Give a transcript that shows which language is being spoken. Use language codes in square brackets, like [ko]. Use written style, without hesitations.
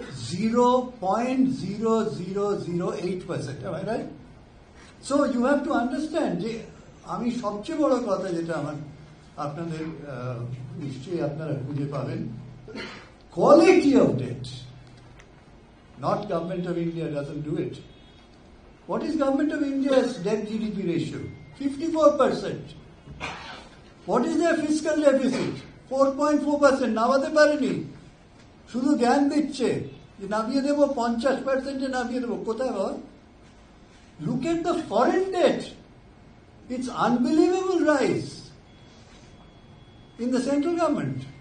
[en] 0.0008%. Am I right? So you have to understand [bn] যে আমি সবচেয়ে বড় কথা যেটা আমার আপনাদের নিশ্চয়ই আপনারা খুঁজে পাবেন, [en] quality of debt. Not Government of India doesn't do it. What is Government of India's debt GDP ratio? 54%. What is their fiscal deficit? 4.4%. [bn] নামাতে পারেনি, শুধু জ্ঞান দিচ্ছে যে নামিয়ে দেবো, 50% নামিয়ে দেবো। কোথায় বাবা? [en] Look at the foreign debt. It's unbelievable rise in the central government.